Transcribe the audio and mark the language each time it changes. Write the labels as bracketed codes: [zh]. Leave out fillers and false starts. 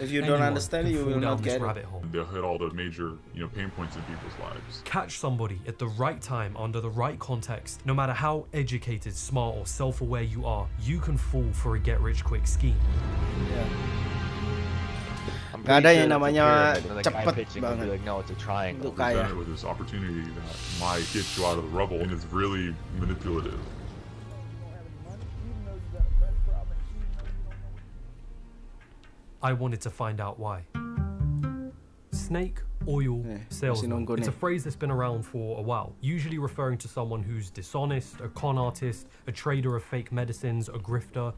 [en] If you don't understand, you will not get it. They'll hit all the major, pain points in people's lives. Catch somebody at the right time under the right context. No matter how educated, smart, or self-aware you are, you can fall for a get-rich-quick scheme. [id] Gak ada yang namanya cepet banget untuk kaya. [en] With this opportunity that might get you out of the rubble, and it's really manipulative. I wanted to find out why. Snake oil salesman. It's a phrase that's been around for a while, usually referring to someone who's dishonest, a con artist, a trader of fake medicines, a grifter.